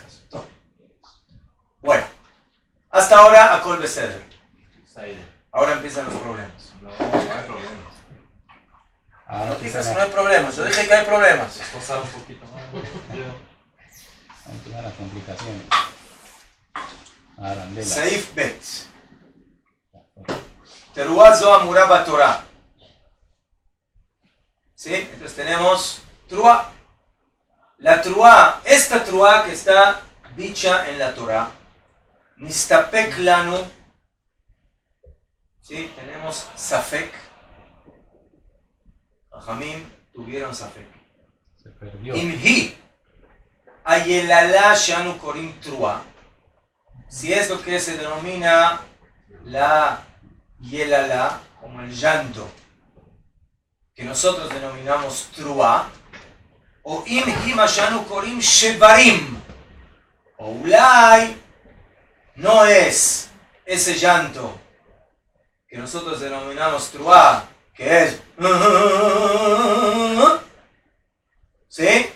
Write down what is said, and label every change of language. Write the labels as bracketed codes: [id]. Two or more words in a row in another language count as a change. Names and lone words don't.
[es] Bueno, hasta ahora a [he] Kol Beseder. [es] Ahora empiezan los problemas. No hay problema. Ah, No digas que no hay problemas, yo dije que hay problemas. Esposar un poquito más. empiezan las complicaciones. Arandela. [he] Seif Bet. Teruá zo amurá batorá. [es] ¿Sí? Entonces tenemos Truá. La Truá, esta Truá que está dicha en la Torah, [he] Nistapek lanu. [es] ¿Sí? Tenemos Safek. Jamim tuvieron Safek. Se perdió. [he] Imhi. Ayelala shanu korim Truá. [es] Si es lo que se denomina la Yelala, como el llanto, que nosotros denominamos Truá, o [he] Imhi mashanu korim Shevarim, [es] o Ulay, no es ese llanto que nosotros denominamos Truá, que es, ¿sí?